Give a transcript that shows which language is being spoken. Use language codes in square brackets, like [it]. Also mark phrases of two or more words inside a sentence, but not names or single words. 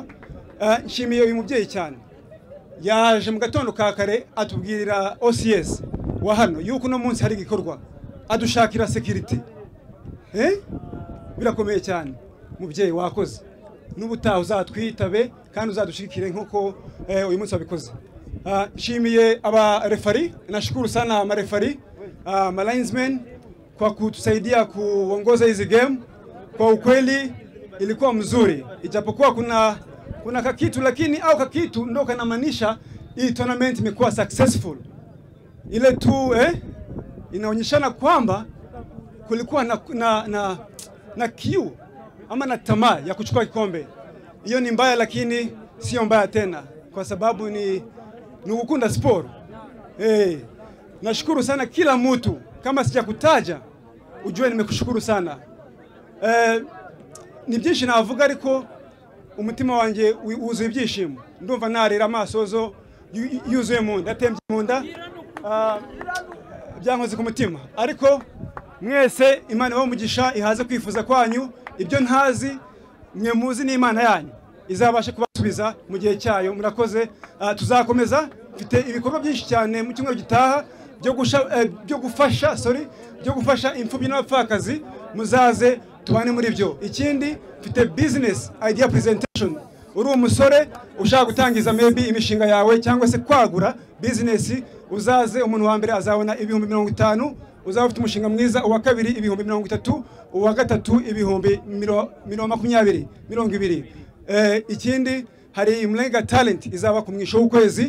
[rw] Nshimiye uyu mubyeyi cyane yaje mu gatondo ka kare atubwirira OCS wa hano yuko no munsi hari gikorwa adushakira security birakomeye cyane mubyeyi wakoze n'ubutaha uzatwitabe kandi uzadushikire nkuko uyu munsi wabikoze. Nshimiye aba referee [sw] nashukuru sana ma referee ma linesmen kwa kutusaidia kuongoza hizi game. Kwa ukweli ilikuwa mzuri ijapokuwa kuna kakitu lakini au kakitu ndo kanamaanisha hii tournament imekuwa successful. Ile tu inaonyeshana kwamba kulikuwa na kiu ama na tamaa ya kuchukua kikombe. Hiyo ni mbaya lakini sio mbaya tena kwa sababu ni ukunda sport. Nashukuru sana kila mtu, kama sijakutaja ujue nimekushukuru sana. [rw] Ni byinshi navuga ariko umutima wanjye wuzuye ibyishimo ndumva narira amasozo yuzuye mu nda atembye mu nda byankoze ku mutima ariko mwese Imana y'umugisha ihaze kwifuza kwanyu ibyo ntazi mwe muzi n'Imana yanyu izabasha kubasubiza mu gihe cyayo. Murakoze. Tuzakomeza mfite ibikorwa byinshi cyane mu cyumweru gitaha byo gufasha imfubyi n'abapfakazi muzaze tubane muri byo. Ikindi mfite [en] business idea presentation. [rw] Uri umusore ushaka gutangiza maybe imishinga yawe cyangwa se kwagura business uzaze umuntu wa mbere azabona 50,000 uzaba ufite umushinga mwiza uwa kabiri 30,000 uwa gatatu 20,20. Ikindi hari Mlenga Talent izaba ku mwisho w'ukwezi.